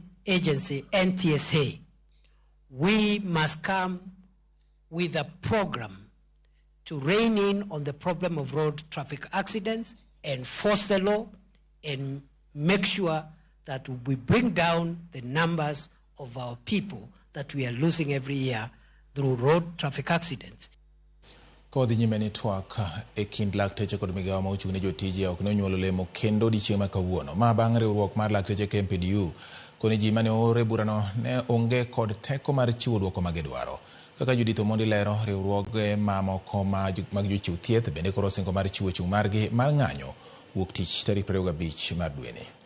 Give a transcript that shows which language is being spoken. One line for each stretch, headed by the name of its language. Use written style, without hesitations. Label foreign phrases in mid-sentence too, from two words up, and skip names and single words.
English: Agency, NTSA, we must come with a program to rein in on the problem of road traffic accidents, enforce the law, and make sure that we bring down the numbers of our people that we are losing every year through road traffic accidents.
Luo (Kenya and Tanzania): Kodhi nyime ni twak e kind lakteche kod migawo ma ochung' ne jotije ok ne onyuolo lemo kendo dichieng' ma kawuono. Ma bang' riwruok mar lakteche KMPDU koni ji mane oore burano ne onge kod teko mar chiwo duoko ma gidwaro. Kaka Judith Omondi lero, riwruoge mamoko mag jochiw thieth bende koro osingo mar chiwo chung' margi mar ng'anyo wuok tich tarik 25 mar dweni.